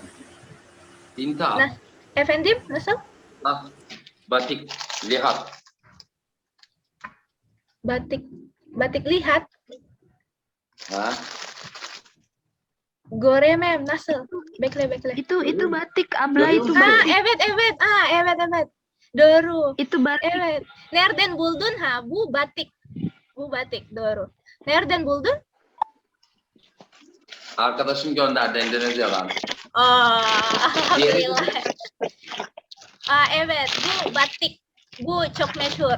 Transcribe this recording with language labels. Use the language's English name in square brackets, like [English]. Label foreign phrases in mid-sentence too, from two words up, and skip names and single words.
[Indonesian] Tinta. [Turkish] Nah, efendim, nasıl? [Indonesian] Batik. Lihat. Batik lihat. Ha? [Turkish] Göremem nasıl? Bekle. [Indonesian] Itu batik abla, [Turkish] Görüyor [Indonesian] itu [Turkish] musun? [Indonesian] batik. [Turkish] Evet. Evet. Doğru. [Indonesian] Itu batik. [Turkish] Evet. Nereden buldun ha? Bu batik. Bu batik, doğru. Nereden buldun? Arkadaşım gönderdi Endonezyadan. Alhamdulillah. Evet, bu batik. Bu çok meşhur.